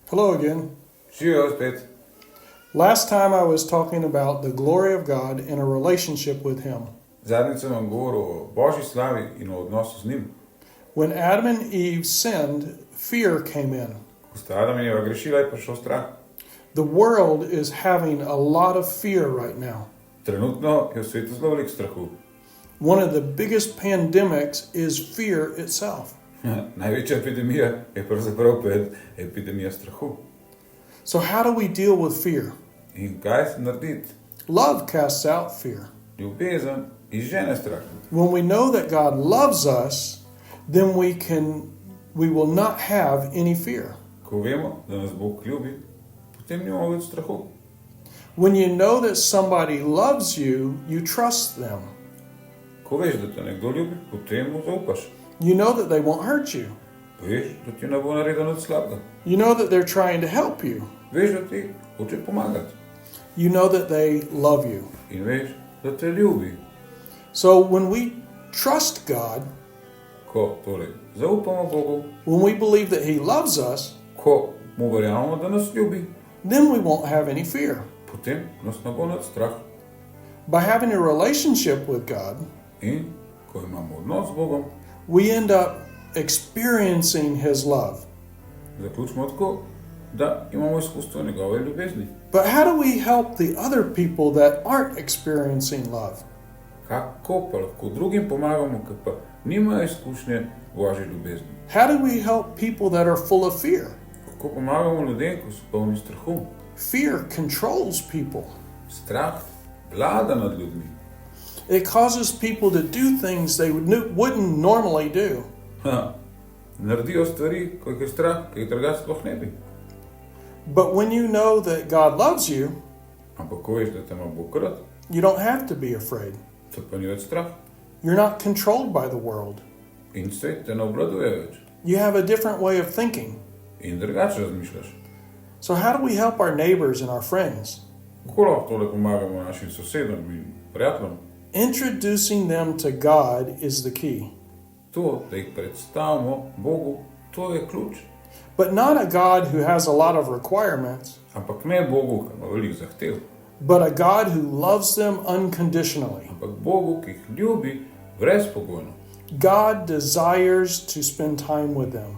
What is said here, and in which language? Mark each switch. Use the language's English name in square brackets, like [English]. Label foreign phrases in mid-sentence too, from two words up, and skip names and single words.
[English] Hello again. [Slovenian] Živijo spet. [English] Last time I was talking about the glory of God in a relationship with Him. [Slovenian] Zadnjič sem vam govoril o Božji slavi in o odnosu z njim. [English] When Adam and Eve sinned, fear came in. [Slovenian] Ko sta Adam in Eva grešila, je prišel strah. [English] The world is having a lot of fear right now. [Slovenian] Trenutno je v svetu zelo veliko strahu. [English] One of the biggest pandemics is fear itself. [Slovenian] Največja epidemija je pravzaprav epidemija strahu. [English] So how do we deal with fear? [Slovenian] In kaj se narediti? [English] Love casts out fear. [Slovenian] Ljubezen izžene strah. [English] When we know that God loves us, then we will not have any fear. [Slovenian] Ko vemo, da nas Bog ljubi, potem nimamo več strahu. [English] When you know that somebody loves you, you trust them. [Slovenian] Ko veš, da te nekdo ljubi, potem mu zaupaš. [English] You know that they won't hurt you. [Slovenian] Veš, da ti ne bo naredil nič slabega. [English] You know that they're trying to help you. [Slovenian] Veš, da ti hoče pomagati. [English] You know that they love you. [Slovenian] In veš, da te ljubi. [English] So when we trust God, [Slovenian] Ko torej zaupamo Bogu, [English] when we believe that He loves us, [Slovenian] ko mu verjamemo, da nas ljubi, [English] then we won't have any fear. [Slovenian] potem nas ne bo nič strah. [English] By having a relationship with God, [Slovenian] In ko imamo odnos z Bogom, [English] we end up experiencing His love. [Slovenian] zaključimo tako, da imamo izkustvo njegove ljubezni. [English] But how do we help the other people that aren't experiencing love? [Slovenian] Kako pa lahko drugim pomagamo, ki pa nimajo izkušnje Božje ljubezni? [English] How do we help people that are full of fear? [Slovenian] Kako pomagamo ljudem, ko so polni strahu? [English] Fear controls people. [Slovenian] Strah vlada nad ljudmi. [English] It causes people to do things they wouldn't normally do. [Slovenian] Naredijo stvari, ko jih je strah, ki jih drugače sploh ne bi. [English] But when you know that God loves you, [Slovenian] Ampak ko veš, da te ima Bog rad, [English] you don't have to be afraid. [Slovenian] te pa ni več strah. [English] You're not controlled by the world. [Slovenian] In svet te ne obvladuje več. [English] You have a different way of thinking. [Slovenian] In drugače razmišljaš. [English] So how do we help our neighbors and our friends? [Slovenian] Kako lahko tole pomagamo našim sosedom in prijateljem? [English] Introducing them to God is the key. [Slovenian] To, da jih predstavimo Bogu, to je ključ. [English] But not a God who has a lot of requirements, [Slovenian] Ampak ne Bogu, ki ima veliko zahtev, [English] but a God who loves them unconditionally. [Slovenian] ampak Bogu, ki jih ljubi brezpogojno. [English] God desires to spend time with them.